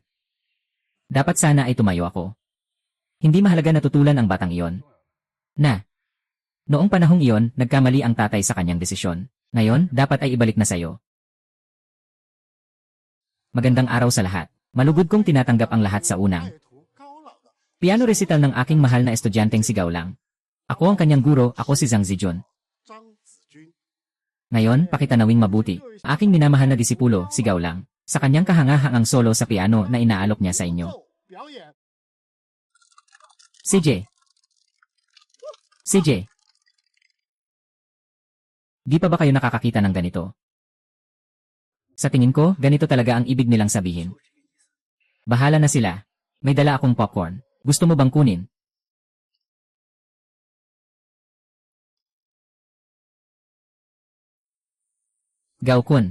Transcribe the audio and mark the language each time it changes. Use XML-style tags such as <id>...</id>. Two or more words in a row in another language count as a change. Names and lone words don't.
<tl>Dapat sana ay tumayo ako. Hindi mahalaga na tutulan ang batang iyon. Noong panahong iyon, nagkamali ang tatay sa kanyang desisyon. Ngayon, dapat ay ibalik na sayo. Magandang araw sa lahat. Malugod kong tinatanggap ang lahat sa unang</tl> <zh>爱徒高冷的</zh> <en>piano recital</en> <tl>ng aking mahal na estudyanteng si Gaulang. Ako ang kanyang guro, ako si Zhang Zijun.</tl> <zh>张子君，</zh> <tl>Ngayon, pakitanawing mabuti. Aking minamahal na disipulo, si Gaulang. Sa kanyang kahangahangang solo sa piano na inaalok niya sa inyo.</tl> <zh>表演</zh> <tl>CJ. Di pa ba kayo nakakakita ng ganito? Sa tingin ko, ganito talaga ang ibig nilang sabihin. Bahala na sila. May dala akong popcorn. Gusto mo bang kunin? Gaokun.</tl>